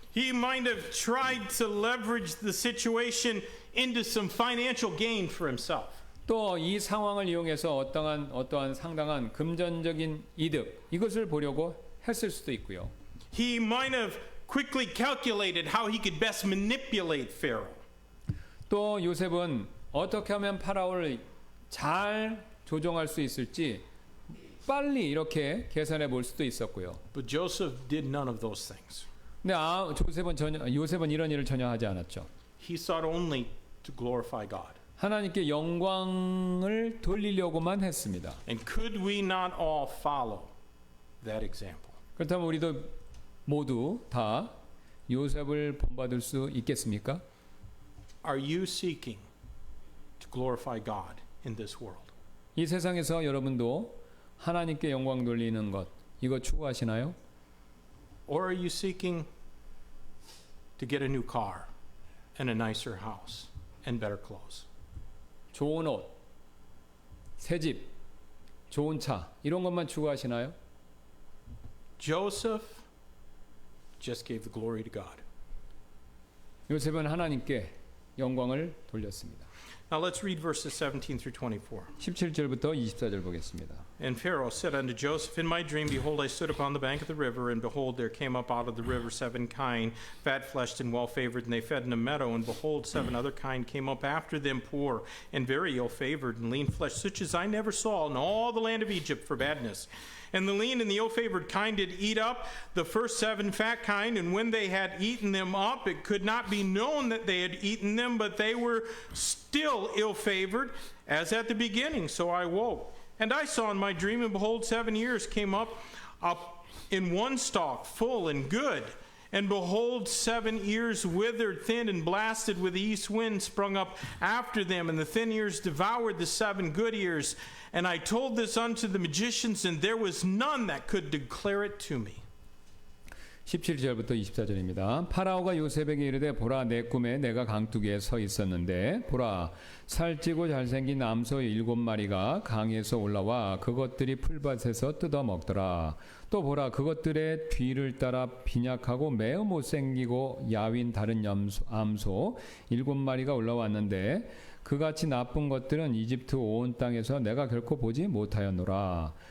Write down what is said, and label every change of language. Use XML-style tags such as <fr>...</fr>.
<en>He might have tried to leverage the situation into some financial gain for himself.</en> <ko>또 이 상황을 이용해서 어떠한 상당한 금전적인 이득 이것을 보려고 했을 수도 있고요.</ko> <en>He might have quickly calculated how he could best manipulate Pharaoh.</en> <ko>또 요셉은 어떻게 하면 파라오를 잘 조종할 수 있을지 빨리 이렇게 계산해 볼 수도 있었고요.</ko> <en>But Joseph did none of those things.</en> <ko>근데 요셉은 이런 일을 전혀 하지 않았죠.</ko> <en>He sought only to glorify God.</en> <ko>하나님께 영광을 돌리려고만 했습니다.</ko> <en>And could we not all follow that example?</en> <ko>그렇다면 우리도 모두 다 요셉을 본받을 수 있겠습니까?</ko> <en>Are you seeking to glorify God in this world?</en> <ko>이 세상에서 여러분도 하나님께 영광 돌리는 것 이거 추구하시나요?</ko> <en>Or are you seeking to get a new car and a nicer house and better clothes?</en> <ko>좋은 옷, 새 집, 좋은 차 이런 것만 추구하시나요?</ko> <en>Joseph just gave the glory to God.</en> <ko>요셉은 하나님께 영광을 돌렸습니다.</ko> <en>Now let's read verses 17 through 24.</en> <ko>17절부터 24절 보겠습니다.</ko> <en>And Pharaoh said unto Joseph, In my dream, behold, I stood upon the bank of the river, and behold, there came up out of the river 7 kine, fat-fleshed and well-favored, and they fed in a meadow. And behold, 7 other kine came up after them, poor and very ill-favored, and lean-fleshed, such as I never saw in all the land of Egypt for badness. And the lean and the ill-favored kine did eat up the first 7 fat kine, and when they had eaten them up, it could not be known that they had eaten them, but they were still ill-favored, as at the beginning. So I woke. And I saw in my dream, and behold, 7 ears came up in one stalk, full and good. And behold, 7 ears withered, thin, and blasted with the east wind sprung up after them. And the thin ears devoured the 7 good ears. And I told this unto the magicians, and there was none that could declare it to me.</en> <ko>17절부터 24절입니다. 파라오가 요셉에게 이르되 보라 내 꿈에 내가 강둑에 서 있었는데 보라 살찌고 잘생긴 암소 7마리가 강에서 올라와 그것들이 풀밭에서 뜯어 먹더라. 또 보라 그것들의 뒤를 따라 빈약하고 매우 못생기고 야윈 다른 암소 7마리가 올라왔는데 그같이 나쁜 것들은 이집트 온 땅에서 내가 결코 보지 못하였노라.</ko>